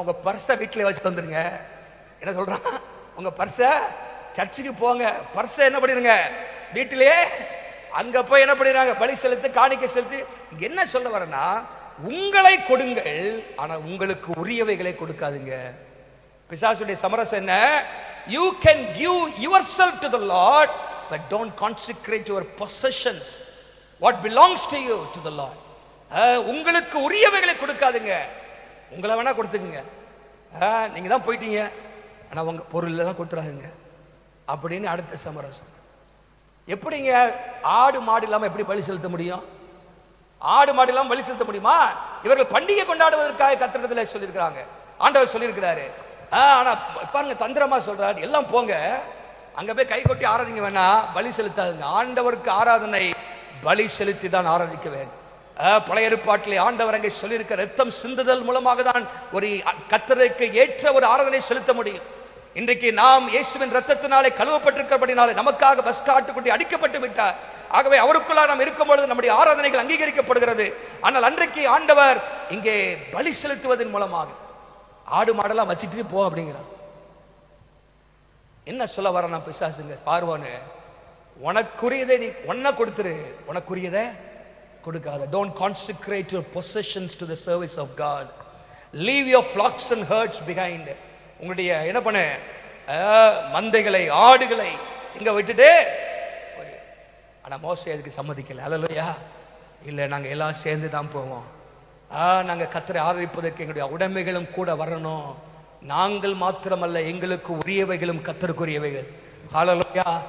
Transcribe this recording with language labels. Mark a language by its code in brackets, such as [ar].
[ta] உங்க பர்ஸை வீட்டிலே வச்சுட்டு வந்துருங்க. என்ன சொல்றான்? உங்க பர்ஸை சர்ச்சுக்கு போங்க, பர்ஸை என்ன பண்ணிருங்க வீட்டிலே. அங்க போய் என்ன பண்ணிடுறாங்க? பலி செலுத்து, காணிக்கை செலுத்து. இங்க என்ன சொல்ல வரேன்னா, உங்களை கொடுங்கள், ஆனா உங்களுக்கு உரியவைகளை கொடுக்காதுங்க. பிசாசுடைய சமரசம் என்ன? [en] You can give yourself to the Lord, but don't consecrate your possessions, what belongs to you, to the Lord. [ta] உங்களுக்கு உரியவைகளை கொடுக்காதுங்க. உங்களை வேணா கொடுத்துக்குங்க, நீங்க தான் போயிட்டீங்க, ஆனா உங்க பொருள் எல்லாம் கொடுத்துறாங்க அப்படின்னு அடுத்த சமரசம். எப்படிங்க ஆடு மாடு இல்லாம எப்படி பலி செலுத்த முடியும்? ஆடு மாடு இல்லாம பலி செலுத்த முடியுமா? இவர்கள் பண்டிகை கொண்டாடுவதற்காக கர்த்தரிடத்தில் சொல்லியிருக்கிறாங்க, ஆண்டவர் சொல்லியிருக்கிறாரு. ஆனா பாருங்க, தந்திரமா சொல்றாரு, எல்லாம் போங்க அங்க போய் கை கொட்டி ஆராதிங்க, வேணா பலி செலுத்தாதுங்க. ஆண்டவருக்கு ஆராதனை பலி செலுத்தி தான் ஆராதிக்க வேண்டும். பழைய ஏற்பாட்டிலே ஆண்டவர் அங்கே சொல்லியிருக்க ரத்தம் சிந்துதல் மூலமாக தான் ஒரு கர்த்தருக்கு ஏற்ற ஒரு ஆராதனை செலுத்த முடியும். இன்றைக்கு நாம் இயேசுவின் ரத்தத்தினாலே கழுவப்பட்டிருக்கிறபடினாலே நமக்காக பஸ்காட்டுக்குட்டி அடிக்கப்பட்டு விட்டார். ஆகவே அவருக்குள்ள நாம் இருக்கும் பொழுது நம்முடைய ஆராதனைகள் அங்கீகரிக்கப்படுகிறது. ஆனால் அன்றைக்கு ஆண்டவர் இங்கே பலி செலுத்துவதன் மூலமாக ஆடு மாடெல்லாம் வச்சுட்டு போ அப்படிங்கிறார். என்ன சொல்ல வர நான் பிசாசுங்க? பார்வோனு, உனக்குரியதை நீ ஒன்ன கொடுத்துரு, உனக்குரியதை கொடுக்காத. [en] Don't consecrate your possessions to the service of God. Leave your flocks and herds behind. [ta] உங்களுடைய என்ன பண்ண மந்தைகளை, ஆடுகளை இங்க விட்டுட்டு. ஆனா மோசே அதுக்கு சம்மதிக்கல. ஹல்லேலூயா. இல்ல, நாங்க எல்லாம் சேர்ந்து தான் போவோம். நாங்க கர்த்தரை ஆராதிப்பதற்கு எங்களுடைய உடைமைகளும் கூட வரணும். நாங்கள் மாத்திரமல்ல, எங்களுக்கு உரியவைகளும் கர்த்தருக்குரியவைகள். ஹல்லேலூயா.